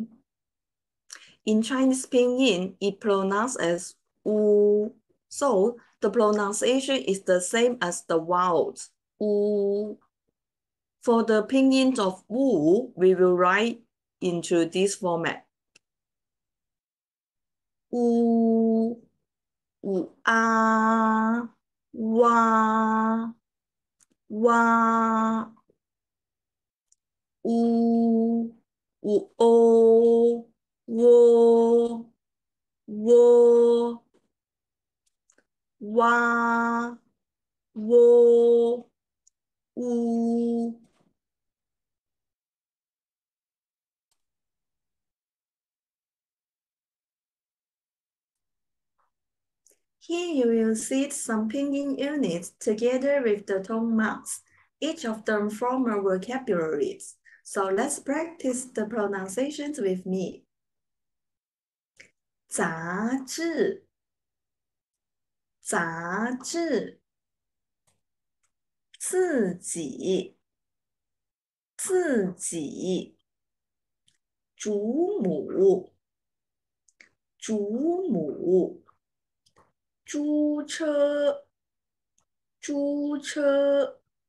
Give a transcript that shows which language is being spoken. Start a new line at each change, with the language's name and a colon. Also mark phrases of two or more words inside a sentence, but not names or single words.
English: In Chinese Pinyin, it pronounced as U. So the pronunciation is the same as the vowels.
Chinese: U.
English: For the pinyin of U, we will write into this format.
Chinese: U, U, A, Wa, Wa, U, U, O, Wo, Wo. wa, wo, wu.
English: Here you will see some pinyin units together with the tone marks. Each of them form a vocabulary. So let's practice the pronunciations with me.
Chinese: 杂志，杂志，自己，自己，祖母，祖母，租车，租车，